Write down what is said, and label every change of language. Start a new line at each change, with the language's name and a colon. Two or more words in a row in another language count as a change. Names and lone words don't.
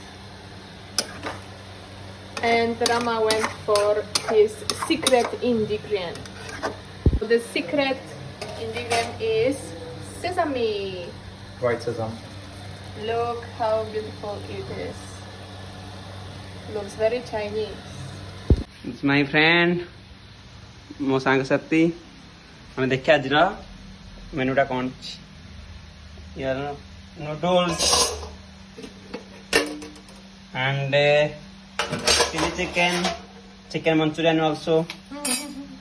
English: And Rama went for his secret ingredient. The secret ingredient is sesame. White sesame. Look how beautiful it is. Looks very Chinese. It's my friend
Odia: ମୋ ସାଙ୍ଗସାଥି ଆମେ ଦେଖିବା ଆଜିର ମେନୁଟା କ'ଣ ଅଛି ୟାର ନୁଡଲ୍ସ
English: and chili chicken, chicken manchurian also.